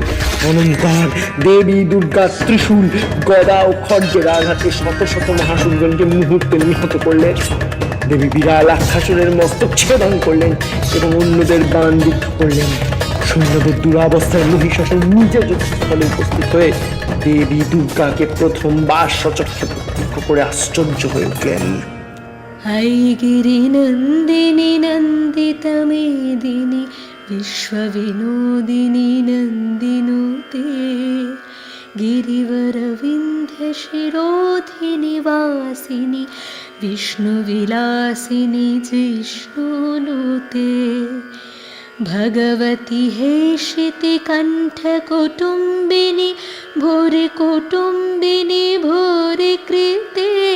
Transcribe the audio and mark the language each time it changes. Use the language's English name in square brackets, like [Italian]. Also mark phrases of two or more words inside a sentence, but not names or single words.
[Bangla] অনন্তর দেবী দুর্গা ত্রিশূল, গদা ও খড়গের আঘাতে শত শত মহাসুরগণকে মুহূর্তে নিহত করলেন। দেবী বিরালাক্ষাসুরের মস্তক ছেদন করলেন এবং অন্যদের বাণ বিদ্ধ করলেন। সৈন্যদের দুরাবস্থায় মহিষাসুর নিজে যুদ্ধস্থলে উপস্থিত হয়ে দেবী দুর্গাকে প্রথমবার সচক্ষে প্রত্যক্ষ করে আশ্চর্য হয়ে উঠলেন। [Sanskrit] ऐगिरि नन्दिनि नन्दित मेदिनि विश्वविनोदिनि नन्दिनुते गिरिवरविन्ध्य शिरोधिनि वासिनि विष्णुविलासिनि जिष्णुनुते भगवति हेशिति कण्ठकुटुम्बिनि भूरि कुटुम्बिनि भूरि कृते